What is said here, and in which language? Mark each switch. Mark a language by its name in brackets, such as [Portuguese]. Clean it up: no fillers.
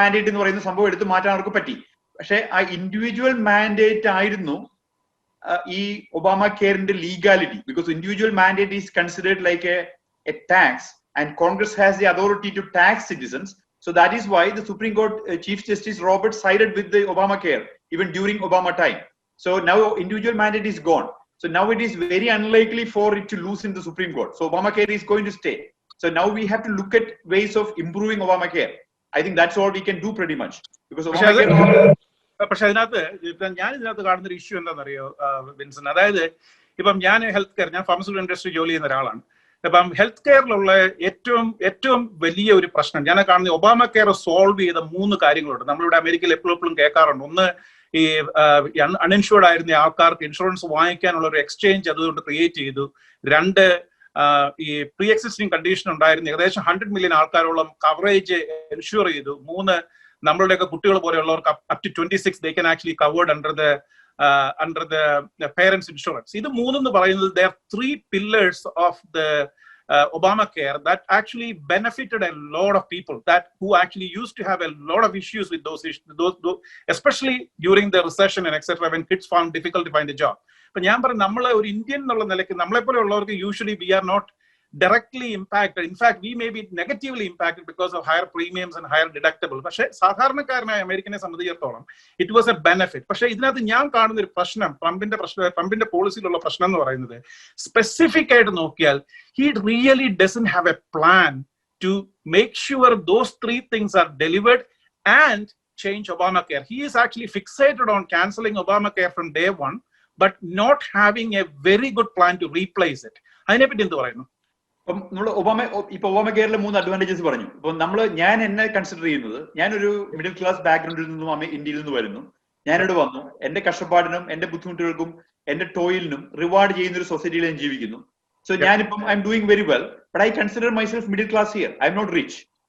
[Malayalam] എന്ന് പറയുന്ന സംഭവം എടുത്ത് മാറ്റാൻ അവർക്ക് പറ്റി. പക്ഷെ ആ ഇൻഡിവിജ്വൽ മാൻഡേറ്റ് ആയിരുന്നു ഈ Obama കെയറിന്റെ legality. [English] Because individual mandate is considered like a tax and Congress has the authority to tax citizens. So that is why the Supreme Court Chief Justice Roberts sided with the Obamacare even during Obama time. So now individual mandate is gone. So now it is very unlikely for it to lose in the Supreme Court. So Obamacare is going to stay. So now we have to look at ways of improving Obamacare. I think that's all we can do pretty much. Because Obamacare. [Malayalam] പക്ഷെ ഞാൻ ഇതിനകത്ത് കാണുന്ന ഒരു issue എന്താണെന്നറിയോ വിൻസൻ? അതായത് ഇപ്പം ഞാൻ health care, ഞാൻ ഫാർമസ്യൂട്ടിക്കൽ ഇൻഡസ്ട്രി ജോലി ചെയ്യുന്ന ഒരാളാണ്. ഇപ്പം ഹെൽത്ത് കെയറിലുള്ള ഏറ്റവും വലിയ ഒരു പ്രശ്നം ഞാൻ കാണുന്നത്, ഒബാമ കെയർ സോൾവ് ചെയ്ത 3 കാര്യങ്ങളുണ്ട്. നമ്മളിവിടെ അമേരിക്കയിൽ എപ്പോഴും കേൾക്കാറുണ്ട്. ഒന്ന്, ഈ അൺഇൻഷുർഡ് ആയിരുന്ന ആൾക്കാർക്ക് ഇൻഷുറൻസ് വാങ്ങിക്കാനുള്ള ഒരു എക്സ്ചേഞ്ച് അതുകൊണ്ട് ക്രിയേറ്റ് ചെയ്തു. 2, ഈ പ്രീ എക്സിസ്റ്റിംഗ് കണ്ടീഷൻ ഉണ്ടായിരുന്ന ഏകദേശം 100 million ആൾക്കാരോളം കവറേജ് എൻഷുർ ചെയ്തു. [English] 3, [Malayalam] നമ്മളുടെയൊക്കെ കുട്ടികൾ പോലെയുള്ളവർക്ക് [English] up to 26 they can actually covered under the parents insurance. [Malayalam] ഇത് 3 എന്ന് പറയുന്നത് [English] they are 3 pillars of the Obamacare that actually benefited a lot of people who actually used to have a lot of issues with those especially during the recession and etc. when kids found difficult to find a job. [Malayalam] But ഞാൻ പറഞ്ഞു, നമ്മൾ ഒരു Indian എന്നുള്ള നിലയ്ക്ക് നമ്മളെപ്പോലെ ഉള്ളവർക്ക് usually [English] we are not directly impacted. In fact, we may be negatively impacted because of higher premiums and higher deductibles. [Malayalam] പക്ഷേ സാധാരണക്കാരനായ അമേരിക്കനെ സംബന്ധിച്ചിടത്തോളം [English] It was a benefit. [Malayalam] പക്ഷേ ഇതിനകത്ത് ഞാൻ കാണുന്ന ഒരു പ്രശ്നം, ട്രംപിന്റെ പോളിസിയിലുള്ള പ്രശ്നം എന്ന് പറയുന്നത്, സ്പെസിഫിക് ആയിട്ട് നോക്കിയാൽ [English] he really doesn't have a plan to make sure those 3 things are delivered and change Obamacare. He is actually fixated on cancelling Obamacare from day one, but not having a very good plan to replace it. [Malayalam] അതിനെപ്പറ്റി എന്ത് പറയുന്നു? നമ്മൾ Obama കെയറിലെ 3 advantages പറഞ്ഞു. ഇപ്പൊ ഞാൻ എന്നെ consider ചെയ്യുന്നത്, ഞാനൊരു മിഡിൽ ക്ലാസ് ബാക്ക്ഗ്രൗണ്ടിൽ നിന്നും ഇന്ത്യയിൽ നിന്ന് വരുന്നു. ഞാനിവിടെ വന്നു, എന്റെ കഷ്ടപ്പാടിനും എന്റെ ബുദ്ധിമുട്ടുകൾക്കും എന്റെ ടോയിലിനും റിവാർഡ് ചെയ്യുന്ന ഒരു സൊസൈറ്റിയിൽ ഞാൻ ജീവിക്കുന്നു. സോ ഞാനിപ്പം [English] I'm doing very well, but I consider myself middle class here. I'm not rich.